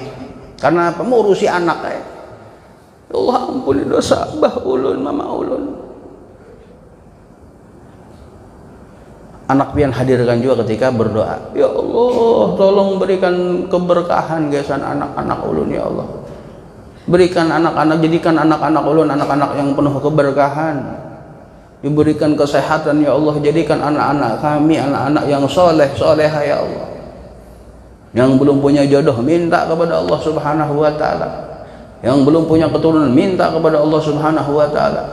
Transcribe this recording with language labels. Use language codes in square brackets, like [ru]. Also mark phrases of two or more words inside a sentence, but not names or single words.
[id] Karena apa? Mengurusi anak kayak. [bjn] Allah ampuni dosa abah ulun, mama ulun. Anak pian hadirkan juga ketika berdoa, ya Allah tolong berikan keberkahan gesan anak-anak ulun ya Allah, berikan anak-anak, jadikan anak-anak ulun anak-anak yang penuh keberkahan, diberikan kesehatan ya Allah, jadikan anak-anak kami anak-anak yang soleh soleha ya Allah. [id] Yang belum punya jodoh minta kepada Allah [ar] سبحانه وتعالى, [id] yang belum punya keturunan minta kepada Allah [ar] سبحانه وتعالى.